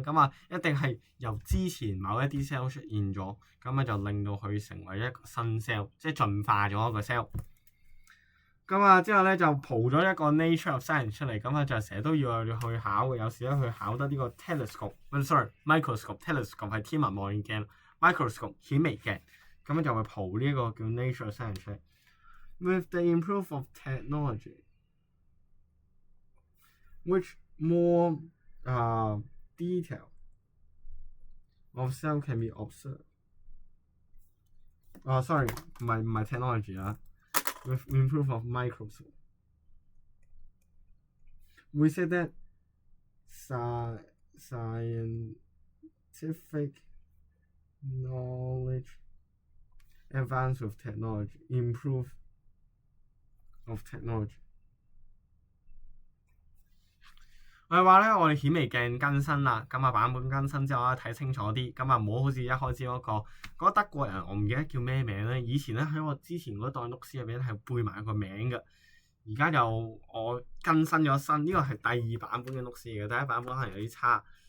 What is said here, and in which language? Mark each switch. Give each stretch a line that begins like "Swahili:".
Cantonese: 咁啊一定係由之前某一啲 cell 出現咗，咁啊就令到佢成為一個新 cell， 即係進化咗一個 cell。咁啊之後咧就蒲咗一個 Nature of Science 出嚟，咁啊就成日都要去考嘅，有時咧去考得呢個 microscope。 telescope 係天文望遠鏡 ，microscope 顯微鏡，咁就會蒲呢一個叫 Nature of Science 出嚟。
English: With the improve of technology, which more detail of cell can be observed。
Cantonese: sorry， 唔係 technology 啊 ，
English: with improve of microscope。 We say that scientific knowledge advance with technology, improve of technology。
Cantonese: 我哋話咧，我哋顯微鏡更新啦，咁啊版本更新之後咧睇清楚啲，咁啊唔好好似一開始嗰個德國人，我唔記得叫咩名咧。以前咧喺我之前嗰代 notes 入邊係背埋個名嘅，而家就我更新咗新，呢個係第二版本嘅 notes 嚟嘅，第一版本可能有啲差。